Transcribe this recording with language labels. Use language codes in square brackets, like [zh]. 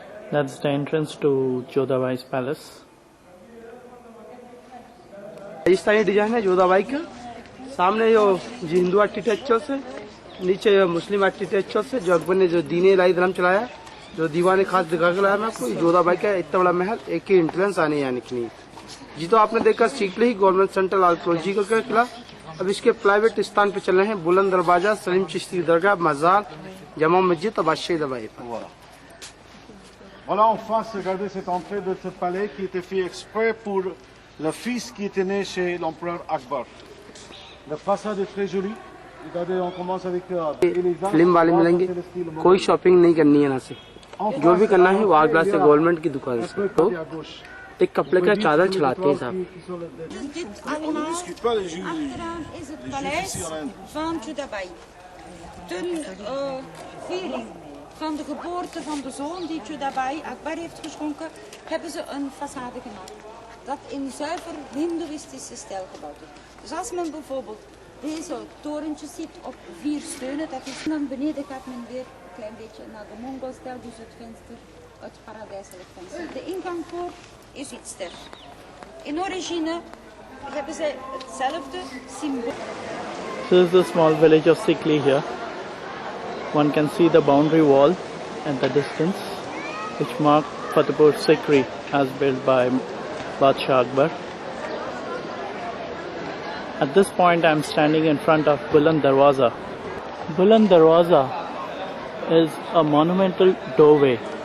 [en] That's the entrance to Jodhabai's palace. [hi] Rajasthani design है जोधाबाई का। सामने जो हिंदू आर्किटेक्चर से, नीचे जो मुस्लिम आर्किटेक्चर से, जो अकबर ने जो दीन इलाही धर्म चलाया, जो दीवाने खास दिखा के लाया मैं आपको। जोधाबाई का इतना बड़ा महल, एक ही एंट्रेंस आने यानी कि नहीं जी। तो आपने देखा सीखली ही गवर्नमेंट सेंट्रल आर्कियोलॉजिकल का किला। अब इसके प्राइवेट स्थान पे चल रहे हैं बुलंद दरवाजा, सलीम चिश्ती दरगाह, मजार, जमा मस्जिद और बादशाही दरबार। [fr] Voilà en face, regardez cette entrée de ce palais qui était fait exprès pour le fils qui était né chez l'empereur Akbar. La façade est très jolie. Regardez, on commence avec [hi] film वाले मिलेंगे। कोई shopping नहीं करनी है यहाँ से, जो भी करना है वो आगरा से गवर्नमेंट की दुकान से। तो एक कपड़े का चादर चलाते हैं साहब। [nl] Dit allemaal, achteraan is het paleis van Jodhabai. Ten viering van de geboorte van de zoon die Jodhabai Akbar heeft geschonken, hebben ze een façade gemaakt. Dat in zuiver hindoeïstische stijl gebouwd is. Dus als men bijvoorbeeld deze torentjes ziet op 4 steunen, dat is dan beneden gaat men weer een klein beetje naar de Mongolstijl, dus het venster, het paradijselijk venster. De ingangspoort is iets ster. In origine hebben zij hetzelfde symbool. [en] This is the small village of Sikli here. One can see the boundary wall at the distance, which marked Fatehpur Sikri as built by Badshah Akbar. At this point I am standing in front of Buland Darwaza. Buland Darwaza is a monumental doorway.